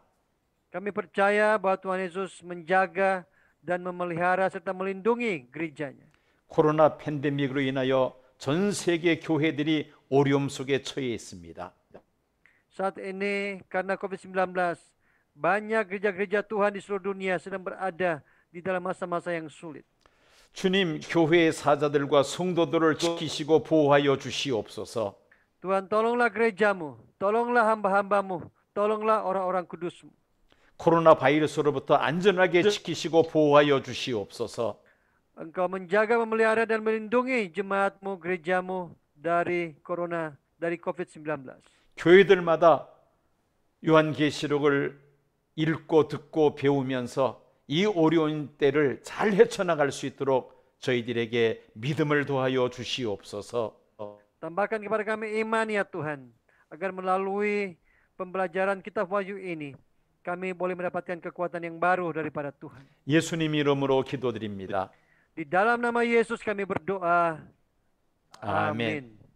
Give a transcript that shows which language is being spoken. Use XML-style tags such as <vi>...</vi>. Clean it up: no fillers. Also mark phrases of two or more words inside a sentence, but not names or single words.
<id>Kami percaya bahwa Tuhan Yesus menjaga dan memelihara serta melindungi gerejanya.</id> <ko>코로나 팬데믹으로 인하여 전 세계 교회들이 어려움 속에 처해 있습니다.</ko> <id>Saat ini karena COVID-19, banyak gereja-gereja Tuhan di seluruh dunia sedang berada di dalam masa-masa yang sulit.</id> <ko>주님, 교회의 사자들과 성도들을 지키시고 보호하여 주시옵소서.</ko> <id>Tuhan, tolonglah gerejamu, tolonglah hamba-hambamu, tolonglah orang-orang kudusmu.</id> <ko>코로나 바이러스로부터 안전하게 지키시고 보호하여 주시옵소서.</ko> <id>Engkau menjaga, memelihara dan melindungi jemaatmu, gerejamu dari corona, dari COVID-19.</id> <ko>교회들마다 요한계시록을 읽고 듣고 배우면서 이 어려운 때를 잘 헤쳐나갈 수 있도록 저희들에게 믿음을 더하여 주시옵소서.</ko> <id>Tambahkan kepada kami iman ya Tuhan, agar melalui pembelajaran kitab Wahyu ini, kami boleh mendapatkan kekuatan yang baru daripada Tuhan.</id> <ko>예수님 이름으로 기도드립니다.</ko> <id>Di dalam nama Yesus kami berdoa.</id> <ko>아멘.</ko>